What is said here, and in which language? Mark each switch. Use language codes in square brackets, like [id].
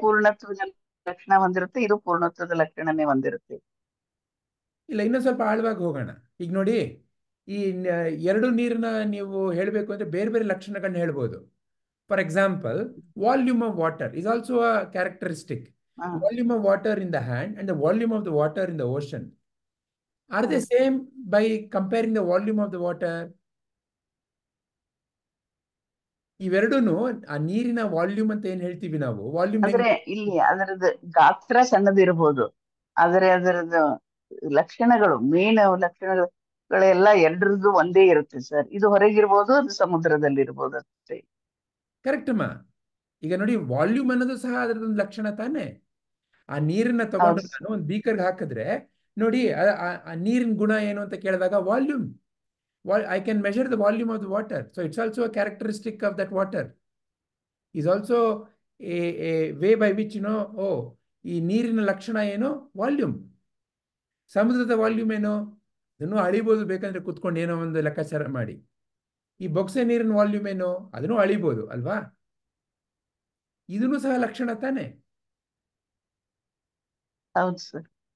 [kn] ಪೂರ್ಣತ್ವದ ಲಕ್ಷಣ ಹೊಂದಿರುತ್ತೆ, ಇದು ಪೂರ್ಣತ್ವದ ಲಕ್ಷಣನೇ ಹೊಂದಿರುತ್ತೆ. ಇಲ್ಲ, ಇನ್ನೊಂದು ಸ್ವಲ್ಪ ಆಳವಾಗಿ ಹೋಗೋಣ. ಈಗ ನೋಡಿ, ಈ ಎರಡು ನೀರನ್ನ ನೀವು ಹೇಳಬೇಕು ಅಂದ್ರೆ ಬೇರೆ ಬೇರೆ ಲಕ್ಷಣಗಳನ್ನ ಹೇಳ್ಬೋದು. [en] For example, volume of water is also a characteristic. Volume of water in the hand and the volume of the water in the ocean, are they same by comparing the volume of the water? [kn] ಇವೆರಡೂನು ಆ ನೀರಿನ volume ಅಂತ ಏನ್ ಹೇಳ್ತೀವಿ ನಾವು, volume. ಅಂದ್ರೆ ಇಲ್ಲಿ ಅದರದ್ದು ಗಾತ್ರ ಸಣ್ಣದಿರಬಹುದು, ಆದರೆ ಅದರದ್ದು ಲಕ್ಷಣಗಳು, ಮೇನ್ ಲಕ್ಷಣಗಳೆಲ್ಲ ಎರಡರದ್ದು ಒಂದೇ ಇರುತ್ತೆ ಸರ್. ಇದು ಹೊರಗಿರ್ಬೋದು, ಅದು ಸಮುದ್ರದಲ್ಲಿ ಇರ್ಬೋದು ಅಷ್ಟೇ. ಕರೆಕ್ಟ್ ಅಮ್ಮ. ಈಗ ನೋಡಿ, ವಾಲ್ಯೂಮ್ ಅನ್ನೋದು ಸಹ ಅದರದೊಂದು ಲಕ್ಷಣ ತಾನೆ. ಆ ನೀರನ್ನ ತಗೊಂಡು ನಾನು ಒಂದು ಬೀಕರ್ಗೆ ಹಾಕಿದ್ರೆ ನೋಡಿ, ಆ ನೀರಿನ ಗುಣ ಏನು ಅಂತ ಕೇಳಿದಾಗ volume, [en] I can measure the volume of the water. So it's also a characteristic of that water. Is also a way by which [kn] ಈ ನೀರಿನ ಲಕ್ಷಣ ಏನು, ವಾಲ್ಯೂಮ್. ಸಮುದ್ರದ ವಾಲ್ಯೂಮ್ ಏನು, ಅದನ್ನು ಅಳಿಬೋದು ಬೇಕಂದ್ರೆ ಕುತ್ಕೊಂಡು ಏನೋ ಒಂದು ಲೆಕ್ಕಾಚಾರ ಮಾಡಿ. ಈ ಬೊಗಸೆ ನೀರಿನ ವಾಲ್ಯೂಮ್ ಏನು, ಅದನ್ನು ಅಳಿಬೋದು ಅಲ್ವಾ. ಇದನ್ನು ಸಹ ಲಕ್ಷಣ ತಾನೆ. ಹೌದು ಸರ್.